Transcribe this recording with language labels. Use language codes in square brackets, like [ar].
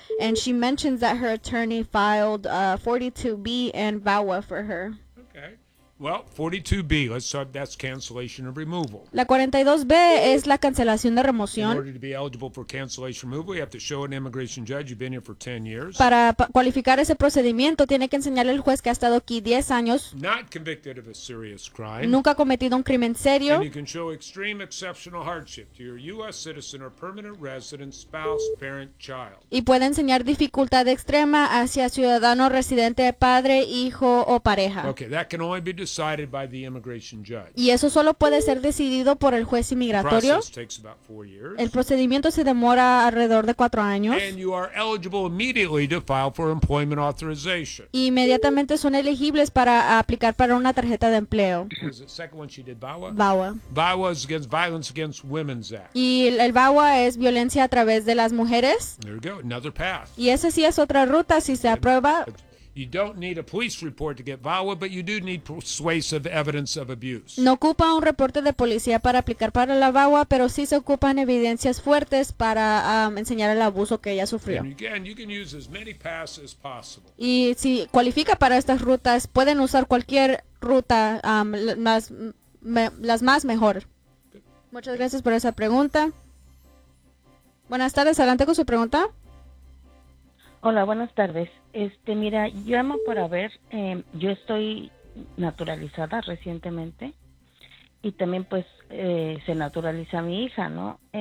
[en] And she mentions that her attorney filed 42B and VAWA for her. Okay. Well, 42B, let's start, that's cancellation of removal. [es] La 42B es la cancelación de remoción. [en] In order to be eligible for cancellation removal, you have to show an immigration judge you've been here for 10 years. [es] Para cualificar ese procedimiento, tiene que enseñarle al juez que ha estado aquí 10 años. [en] Not convicted of a serious crime. [es] Nunca ha cometido un crimen serio. [en] And you can show extreme exceptional hardship to your U.S. citizen or permanent resident, spouse, parent, child. [es] Y puede enseñar dificultad extrema hacia ciudadano, residente, padre, hijo o pareja. [en] Okay, that can only be decided by the immigration judge. [es] Y eso solo puede ser decidido por el juez inmigratorio. [en] The process takes about 4 years. [es] El procedimiento se demora alrededor de 4 años. [en] And you are eligible immediately to file for employment authorization. [es] Y inmediatamente son elegibles para aplicar para una tarjeta de empleo. [en] Is the second one she did VAWA? VAWA. VAWA is against Violence Against Women's Act. [es] Y el VAWA es violencia a través de las mujeres. [en] There you go, another path. [es] Y esa sí es otra ruta si se aprueba. [en] You don't need a police report to get VAWA, but you do need persuasive evidence of abuse. [es] No ocupa un reporte de policía para aplicar para la VAWA, pero sí se ocupan evidencias fuertes para enseñar el abuso que ella sufrió. [en] And again, you can use as many paths as possible. [es] Y si cualifica para estas rutas, pueden usar cualquier ruta, las más mejor. Muchas gracias por esa pregunta. Buenas tardes, adelante con su pregunta. Hola, buenas tardes. Mira, yo llamo para ver, yo estoy naturalizada recientemente y también pues se naturaliza mi hija, ¿no?